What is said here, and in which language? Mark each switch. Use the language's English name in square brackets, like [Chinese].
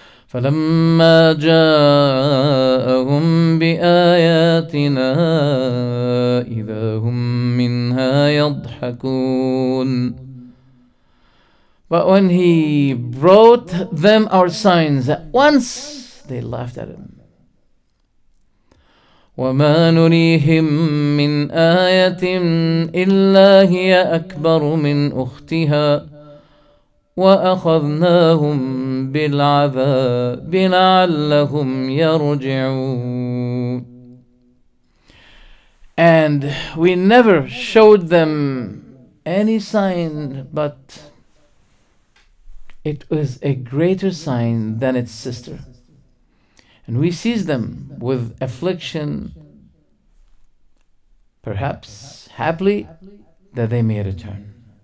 [Arabic] فَلَمَّا جَاءَهُمْ بِآيَاتِنَا إِذَا هُمْ مِنْهَا يَضْحَكُونَ. [English] But when he brought them our signs, at once they laughed at him. [Arabic] وما نريهم من آية إلا هي أكبر من أختها وأخذناهم بالعذاب لعلهم يرجعون. [English] And we never showed them any sign, but it was a greater sign than its sister. And we seized them with affliction, perhaps happily, that they may return.